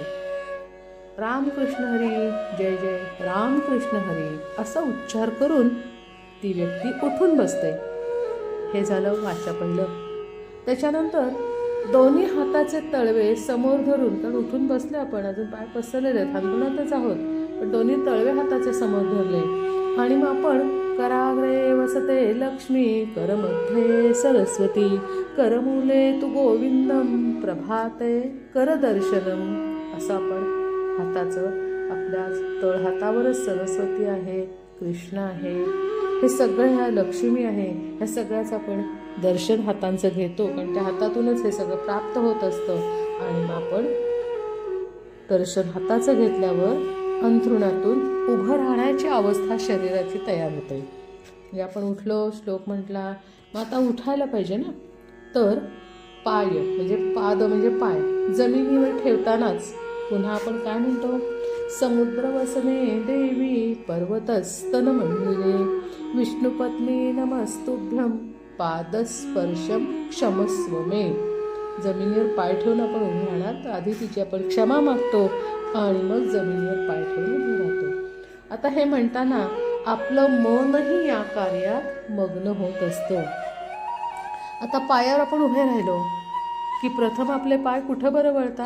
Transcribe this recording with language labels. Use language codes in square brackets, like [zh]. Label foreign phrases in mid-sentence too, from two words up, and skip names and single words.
[mr] रामकृष्ण हरी जय जय रामकृष्ण हरी असा उच्चार करून ती व्यक्ती उठून बसते. हे झालं वाचा पहिलं. त्याच्यानंतर दोन्ही हाताचे तळवे समोर धरून, कारण उठून बसले आपण, अजून पाय पसरलेले आहेत, हंतरुणातच आहोत, पण दोन्ही तळवे हाताचे समोर धरले आणि मग आपण [sa] कराग्रे वसते लक्ष्मी करमध्ये सरस्वती करमूले तू गोविंदम प्रभाते करदर्शनम [mr] असं आपण हाताचं, आपल्या तळहातावरच सरस्वती आहे, कृष्ण आहे, हे सगळं ह्या लक्ष्मी आहे, ह्या सगळ्याचं आपण दर्शन हातांचं घेतो. कारण त्या हातातूनच हे सगळं प्राप्त होत असतं. आणि मग आपण दर्शन हाताचं घेतल्यावर अंथरुणातून उभं राहण्याची अवस्था शरीराची तयार होते. म्हणजे आपण उठलो, श्लोक म्हटला, मग आता उठायला पाहिजे ना. तर पाय म्हणजे पाद म्हणजे पाय जमिनीवर ठेवतानाच पुन्हा आपण काय म्हणतो, [sa] समुद्र वसने देवी पर्वतस्तन मंदिरे विष्णुपत्नी नमस्तुभ्यम पादस्पर्शम क्षमस्व मे. [mr] जमिनीवर पाय ठेवून आपण उभे राहणार, तर आधी तिची आपण क्षमा मागतो आणि मग जमिनीवर पाय ठेवून उभे राहतो. आता हे म्हणताना आपलं मनही या कार्यात मग्न होत असतं. आता पायावर आपण उभे राहिलो की प्रथम आपले पाय कुठं बरं वळतात?